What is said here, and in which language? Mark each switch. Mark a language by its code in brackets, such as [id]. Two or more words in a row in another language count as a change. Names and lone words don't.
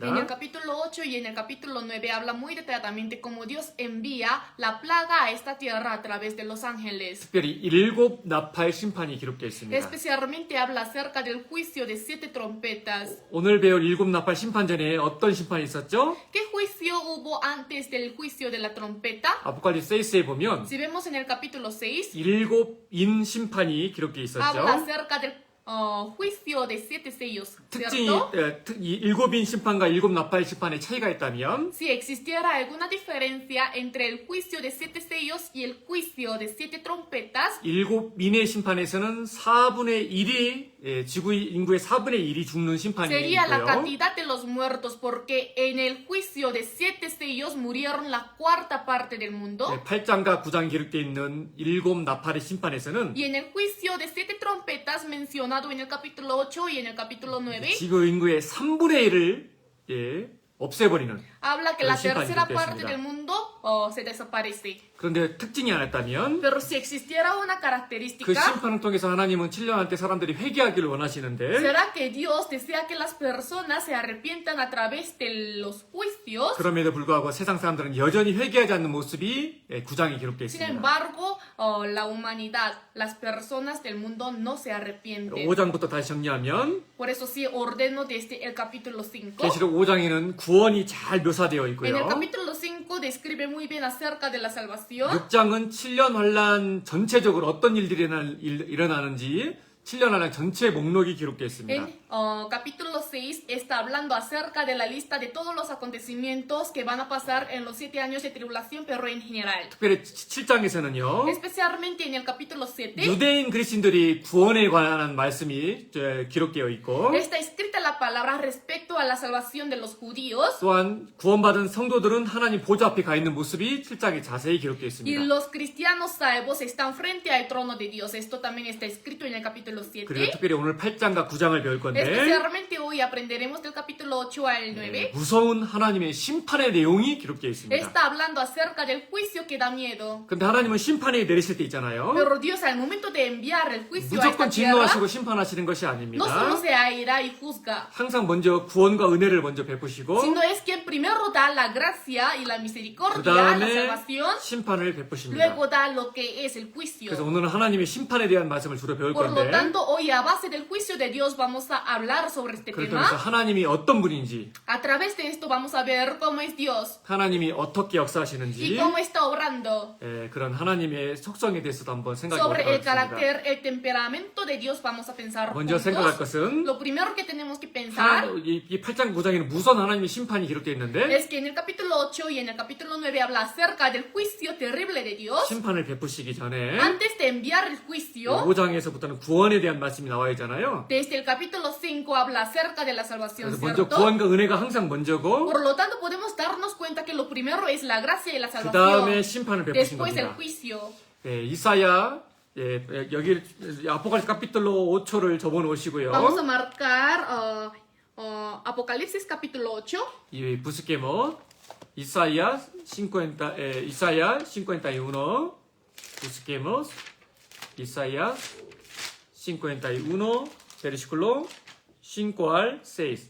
[es] En el capítulo 8 y en el capítulo 9 habla muy detalladamente cómo Dios envía la plaga a esta tierra a través de los ángeles. [ko] 특별히 7 나팔 심판이 기록되어 있습니다. [es] Especialmente habla acerca del juicio de 7 trompetas. [ko] 오늘 배울 7 나팔 심판 전에 어떤 심판이 있었죠? [es] ¿Qué juicio hubo antes del juicio de la trompeta? [ko] 아포칼립스 6에 보면 [es] Si vemos en el capítulo 6, [ko] 7인 심판이 기록되어 [es] habla [ko] 있었죠. [es] acerca del juicio de 7 sellos, [ko] 특징이 [es] ¿cierto? [ko] 이 7인 심판과 7 나팔 심판의 차이가 있다면 [es] Si existiera alguna diferencia entre el juicio de 7 sellos y el juicio de 7 trompetas, [ko] 7인의 심판에서는 4분의 1이 지구 인구의 4분의 1이 죽는 심판이 [es] sería la [ko] 있고요. [es] cantidad de los muertos, porque en el juicio de 7 sellos murieron la cuarta parte del mundo. [ko] 8장과 9장에 기록되어 있는 7 나팔의 심판에서는 [es] Y en el juicio de 7 trompetas mencionado en el capítulo 8 y en el capítulo 9, [ko] 지구 인구의 3분의 1을 없애버리는 [es] habla que [ko] 그런 [es] la [ko] 심판이 [es] tercera parte [ko] 기록되어 [es] del [ko] 있습니다. [es] mundo se desaparece. [ko] 그런데 특징이 하나 있다면 [es] Pero si existiera una [ko] 그 [es] característica, [ko] 심판을 통해서 하나님은 7년 때 사람들이 회개하기를 원하시는데 [es] será que Dios desea que las personas se arrepientan a través de los juicios. [ko] 그럼에도 불구하고 세상 사람들은 여전히 회개하지 않는 모습이 9장에 기록되어 [es] Sin [ko] 있습니다. [es] embargo, la humanidad, las personas del mundo no se arrepienten. [ko] 5장부터 다시 정리하면 [es] Por eso sí ordeno desde el capítulo 5. [ko] 계시록 5장에는 구원이 잘 묘사되어 [es] En el [ko] 있고요. [es] capítulo 5 describe muy bien acerca de la salvación. [ko] 6장은 7년 환란 전체적으로 어떤 일들이 일어나는지 7년 환란 전체 목록이 기록되어 있습니다. [es] En capítulo 6 está hablando acerca de la lista de todos los acontecimientos que van a pasar en los 7 años de tribulación, pero en general. [ko] 특별히 7장에서는요. [es] Especialmente en el capítulo 7 [ko] 유대인 그리스도인들이 구원에 관한 말씀이 기록되어 있고 [es] está escrita la palabra respecto a la salvación de los judíos. [ko] 또한 구원받은 성도들은 하나님 보좌 앞에 가 있는 모습이 7장에 자세히 기록되어 [es] Y [ko] 있습니다. [es] los cristianos salvos están frente al trono de Dios. Esto también está escrito en el capítulo [ko] 그리고 [es] 7. [ko] 특별히 오늘 8장과 9장을 배울 건데 [es] Especialmente hoy aprenderemos del capítulo 8 al 9. [ko] 무서운 하나님의 심판의 내용이 기록되어 있습니다. [es] Está hablando acerca del juicio que da miedo. [ko] 근데 하나님은 심판에 내리실 때 있잖아요. [es] Pero Dios al momento de enviar el juicio a esta [ko] 무조건 [es] tierra, [ko] 진노하시고 심판하시는 것이 [es] no [ko] 아닙니다. [es] solo se aira y juzga, [ko] 항상 먼저 구원과 은혜를 먼저 베푸시고 [es] sino es quien primero da la gracia y la [ko] 그 [es] misericordia, la [ko] 다음에 [es] salvación, [ko] 심판을 베푸십니다. [es] luego da lo que es el juicio. [ko] 그래서 오늘은 하나님의 심판에 대한 말씀을 주로 배울 [es] Por lo [ko] 건데 [es] tanto, hoy a base del juicio de Dios vamos a hablar sobre este [ko] 그를 [es] tema. [ko] 통해서 하나님이 어떤 분인지 [es] A través de esto vamos a ver cómo es Dios [ko] 하나님이 어떻게 [es] y [ko] 역사하시는지 [es] cómo está obrando. [ko] 그런 하나님의 속성에 대해서도 한번 생각해 [es] Sobre [ko] 보도록 [es] el [ko] 하겠습니다. [es] carácter, el temperamento de Dios vamos a pensar [ko] 먼저 생각할 [es] juntos. [ko] 것은 [es] Lo primero que tenemos que pensar [ko] 이 8장 9장에는 무서운 하나님의 심판이 기록되어 있는데 [es] es que en el capítulo 8 y en el capítulo 9 habla acerca del juicio terrible de Dios. [ko] 심판을 베푸시기 전에 [es] Antes de enviar el juicio, [ko] 5장에서부터는 구원에 대한 말씀이 나와야 하잖아요. [es] desde el capítulo 5 habla acerca de la salvación, [ko] 그래서 먼저 [es] ¿cierto? [ko] 구원과 은혜가 항상 먼저고 [es] Por lo tanto, podemos darnos cuenta que lo primero es la gracia y la [ko] 그 다음에 [es] salvación. [ko] 심판을 베푸신 [es] Después el [ko] 겁니다. [es] juicio. [ko] 이사야 여기 [es] Apocalipsis capítulo [ko] 5초를 적어 놓으시고요. [es] Vamos a marcar Apocalipsis capítulo 8. 이 busquemos Isaías 51, busquemos Isaías 51, versículo 5 al 6.